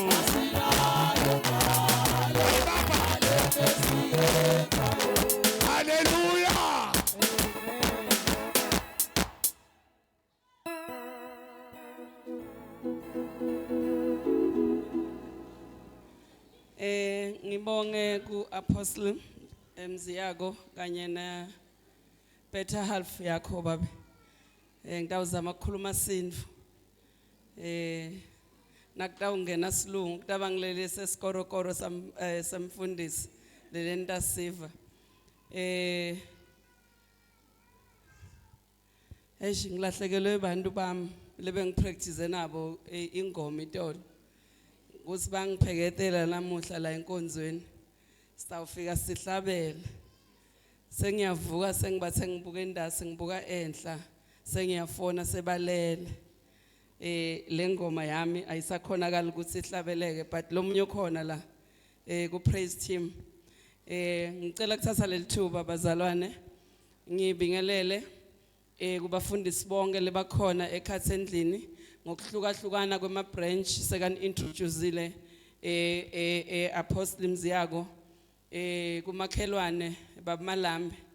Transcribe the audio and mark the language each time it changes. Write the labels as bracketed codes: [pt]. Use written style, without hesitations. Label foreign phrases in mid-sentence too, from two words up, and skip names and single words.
[en] Hey, Baba. Hallelujah. [ss] Ngibonge ku Apostle Mziyako kanye na [en] better half [ss] yakho baba. Ngitawuzama ukukhuluma sindvu. Nakutawungena silungu kutaba ngilele sesikorokoro samfundisi lelenta siva. Ngilahlekelwe abantu bami lebe ngipractice nabo ingoma itolo. Ukuthi bangipheketela namuhla la enkonzweni sitawufika sihlabele sengiyavuka sengibathe ngibuka endasi ngibuka enhla sengiyafona sebalele lengoma yami ayisakhonakala ukuthi ihlabeleke but lomunye khona la ku [en] praise team [ss] ngicela ukuthatha lelithuba bazalwane ngibingelele kubafundisi bonke lebakhona ekhatsendlini ngokuhlukahlukana kwema branch sekan introduceile Apostle Mziyako kumakhelwane babamalambe